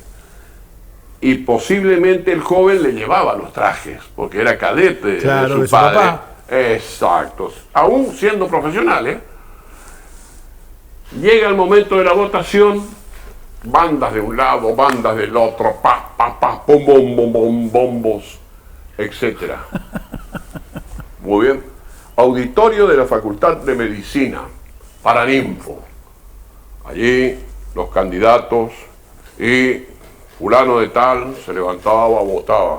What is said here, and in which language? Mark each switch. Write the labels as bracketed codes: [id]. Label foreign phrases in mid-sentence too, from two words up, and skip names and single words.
[es] Y posiblemente el joven le llevaba los trajes, porque era cadete de su padre. Papá. Exacto. Aún siendo profesional, Llega el momento de la votación bandas de un lado, bandas del otro, pa, pa, pa, pum, bom, bom, bom, bombos, etc. Muy bien. Auditorio de la Facultad de Medicina, Paraninfo. Allí los candidatos y fulano de tal se levantaba, votaba.